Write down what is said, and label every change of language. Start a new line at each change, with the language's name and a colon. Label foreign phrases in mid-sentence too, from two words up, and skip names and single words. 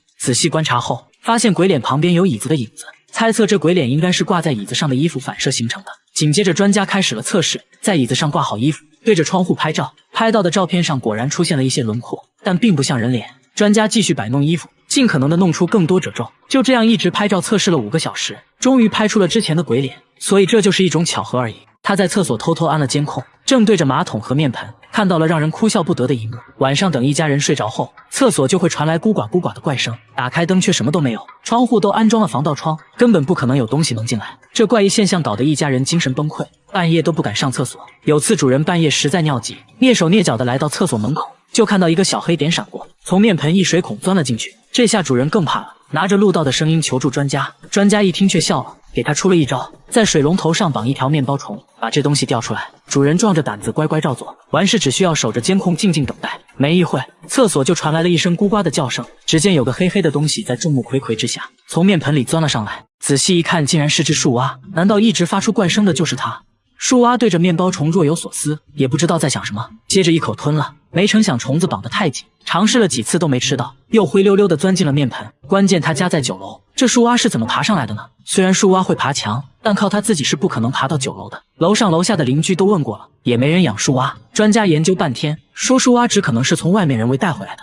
Chinese: 仔細觀察後，發現鬼臉旁邊有椅子的影子，猜測這鬼臉應該是掛在椅子上的衣服反射形成的。緊接着專家開始了測試，在椅子上掛好衣服，對着窗戶拍照，拍到的照片上果然出現了一些輪廓，但並不像人臉。專家繼續擺弄衣服，盡可能的弄出更多褶皺，就這樣一直拍照測試了5個小時，終於拍出了之前的鬼臉。所以這就是一種巧合而已。他在廁所偷偷安了監控，正对着馬桶和面盆，看到了讓人哭笑不得的一幕。晚上等一家人睡着後，廁所就會傳來咕呱咕呱的怪聲，打開燈卻什麼都沒有，窗戶都安裝了防盜窗，根本不可能有東西能進來。這怪異現象搞得一家人精神崩溃，半夜都不敢上廁所。有次主人半夜實在尿急，躡手躡腳的來到廁所門口，就看到一個小黑點閃過，從面盆一水孔鑽了進去。這下主人更怕了，拿着錄到的聲音求助專家。專家一聽卻笑了，給他出了一招，在水龍頭上綁一條面包蟲，把這東西調出來。主人壯着膽子乖乖照做，完事只需要守着監控靜靜等待。沒一會，廁所就傳來了一聲咕呱的叫聲，只見有個黑黑的東西在眾目睽睽之下從面盆裡鑽了上來。仔細一看，竟然是只樹蛙。難道一直發出怪聲的就是它？樹蛙對着面包蟲若有所思，也不知道在想什麼，接着一口吞了。沒成想蟲子綁得太緊，嘗試了幾次都没吃到，又灰溜溜地鑽進了面盆。關鍵他家在9樓，這樹蛙是怎麼爬上來的呢？雖然樹蛙會爬牆，但靠他自己是不可能爬到9樓的。樓上樓下的鄰居都問過了，也沒人養樹蛙。專家研究半天，說樹蛙只可能是從外面人為帶回來的。